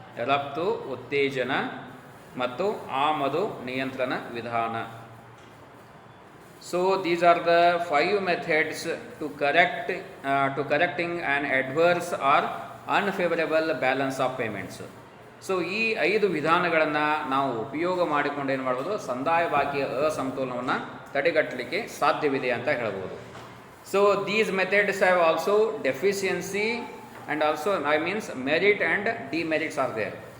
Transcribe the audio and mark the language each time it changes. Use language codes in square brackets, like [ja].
[kn] ರಫ್ತು ಉತ್ತೇಜನ ಮತ್ತು ಆಮದು ನಿಯಂತ್ರಣ ವಿಧಾನ. [en] So these are the 5 methods to correcting an adverse or unfavorable balance of payments. [kn] So ಈ 5 ವಿಧಾನಗಳನ್ನು ನಾವು ಉಪಯೋಗ ಮಾಡಿಕೊಂಡು ಏನು ಮಾಡ್ಬೋದು, ಸಂದಾಯ ಬಾಕಿಯ ಅಸಮತೋಲನವನ್ನು ತಡೆಗಟ್ಟಲಿಕ್ಕೆ ಸಾಧ್ಯವಿದೆ ಅಂತ ಹೇಳ್ಬೋದು. [en] So these methods have also deficiency and also means merit and demerits are there.